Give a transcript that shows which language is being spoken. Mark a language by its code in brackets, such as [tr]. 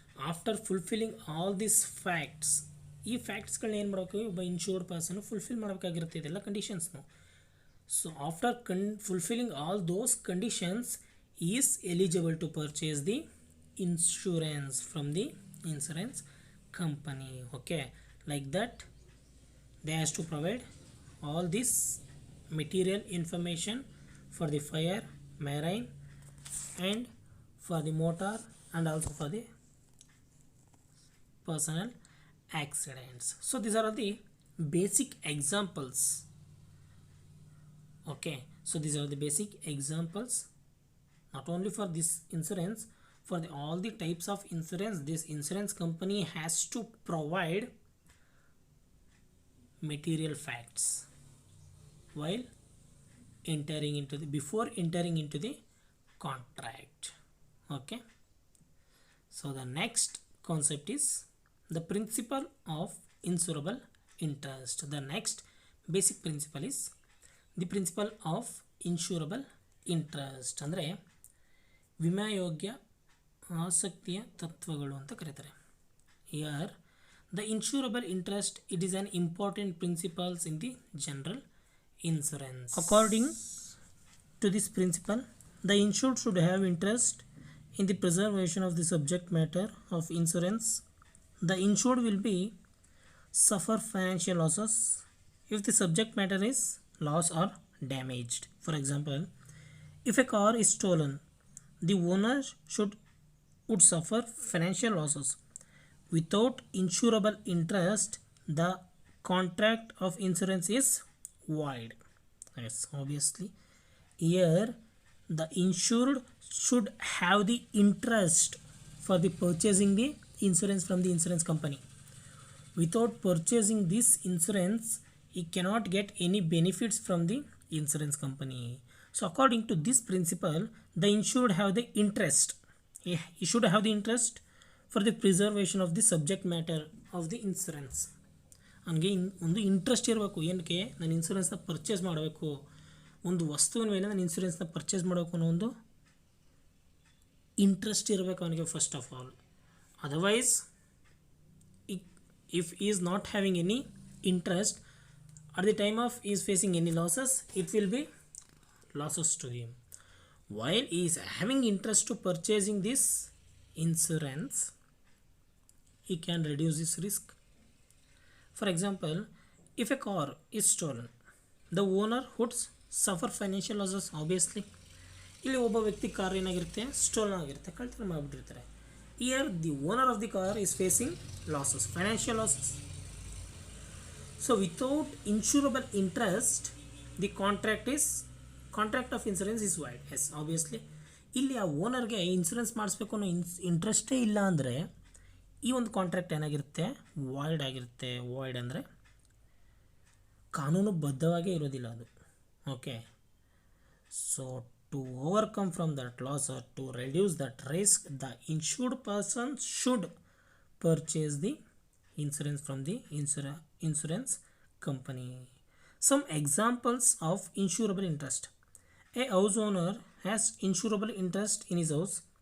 [en] after fulfilling all this facts, [kn] ಈ ಫ್ಯಾಕ್ಟ್ಸ್ಗಳನ್ನ ಏನು ಮಾಡಬೇಕು, ಒಬ್ಬ ಇನ್ಶೂರ್ಡ್ ಪರ್ಸನ್ ಫುಲ್ಫಿಲ್ ಮಾಡಬೇಕಾಗಿರುತ್ತೆ ಇದೆಲ್ಲ ಕಂಡೀಷನ್ಸ್ನು. [en] So after fulfilling all those conditions is eligible to purchase the insurance from the insurance company. Okay, like that they has to provide all this material information for the fire, marine, and for the motor, and also for the personal accidents. So these are the basic examples. Okay, so these are the basic examples not only for this insurance, for all the types of insurance. This insurance company has to provide material facts while entering into the, before entering into the contract. Okay, so the next concept is the principle of insurable interest. The next basic principle is the principle of insurable [kn] interest ಅಂದರೆ ವಿಮೆಯೋಗ್ಯ ಆಸಕ್ತಿಯ ತತ್ವಗಳು ಅಂತ ಕರೀತಾರೆ. [en] Here the insurable interest it is an important principles in the general insurance. According to this principle, the insured should have interest in the preservation of the subject matter of insurance. The insured will be suffer financial losses if the subject matter is lost or damaged. For example, if a car is stolen, the owner would suffer financial losses. Without insurable interest, the contract of insurance is void. Yes, obviously. Here, the insured should have the interest for the purchasing the insurance from the insurance company. Without purchasing this insurance, he cannot get any benefits from the insurance company. So, according to this principle, the insured have the interest. He should have the interest for the preservation of the subject matter of the insurance. [kn] ನನಗೆ ಒಂದು interest ಇರಬೇಕು. ಏನಕ್ಕೆ ನಾನು ಇನ್ಶೂರೆನ್ಸ್ನ purchase ಮಾಡಬೇಕು, ಒಂದು ವಸ್ತುವಿನ ಮೇಲೆ ನಾನು ಇನ್ಶೂರೆನ್ಸ್ನ ಪರ್ಚೇಸ್ ಮಾಡಬೇಕು ಅನ್ನೋ ಒಂದು ಇಂಟ್ರೆಸ್ಟ್ ಇರಬೇಕು ಅವನಿಗೆ [en] First of all. Otherwise if is not having any interest at the time of he is facing any losses, it will be losses to him. While he is having interest to purchasing this insurance, he can reduce his risk. For example, if a car is stolen, the owner would suffer financial losses obviously. [kn] ಇಲ್ಲಿ ಒಬ್ಬ ವ್ಯಕ್ತಿ car ಏನಾಗಿರುತ್ತೆ, stolen ಆಗಿರುತ್ತೆ, ಕಳ್ತನ ಮಾಡಿಬಿಟ್ಟಿರ್ತಾರೆ. [en] Here the owner of the car is facing losses, financial losses. So without insurable interest the contract of insurance is void. [kn] Yes obviously ಇಲ್ಲಿ ಆ ಓನರ್ಗೆ insurance ಮಾಡಿಸ್ಬೇಕು ಅನ್ನೋ ಇಂಟ್ರೆಸ್ಟೇ ಇಲ್ಲ ಅಂದರೆ ಈ ಒಂದು ಕಾಂಟ್ರಾಕ್ಟ್ ಏನಾಗಿರುತ್ತೆ, ವಾಯ್ಡ್ ಆಗಿರುತ್ತೆ. ವಾಯ್ಡ್ ಅಂದರೆ ಕಾನೂನುಬದ್ಧವಾಗೇ ಇರೋದಿಲ್ಲ ಅದು. [en] Okay, so to overcome from that loss or to reduce that risk, the insured person should purchase the insurance from the insurance company. Some examples of insurable interest. A house owner has insurable interest in his house.